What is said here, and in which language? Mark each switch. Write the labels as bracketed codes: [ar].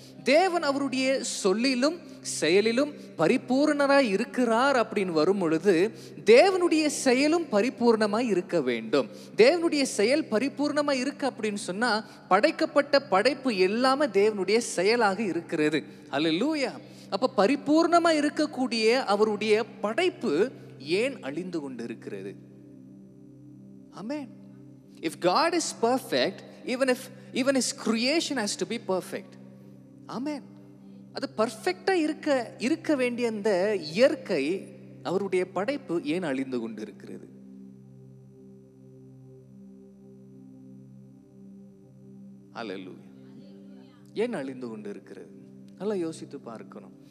[ta] தேவன் அவருடைய சொல்லிலும் செயலிலும் பரிபூர்ணராய் இருக்கிறார் அப்படின்னு வரும் பொழுது, தேவனுடைய செயலும் பரிபூர்ணமாய் இருக்க வேண்டும். தேவனுடைய செயல் பரிபூர்ணமாய் இருக்கு அப்படின்னு சொன்னா, படைக்கப்பட்ட படைப்பு எல்லாமே தேவனுடைய செயலாக இருக்கிறது. அல்லேலூயா. அப்ப பரிபூர்ணமா இருக்கக்கூடிய அவருடைய படைப்பு ஏன் அழிந்து கொண்டு இருக்கிறது? ஆமென். [en] If God is perfect, even his creation has to be perfect. [ta] ஆமென். அது பர்ஃபெக்டா இருக்க வேண்டிய அந்த இயற்கை, அவருடைய படைப்பு ஏன் அழிந்து கொண்டு இருக்கிறது? அல்லேலூயா. ஏன் அழிந்து கொண்டு இருக்கிறது? நல்லா யோசித்து பார்க்கணும்.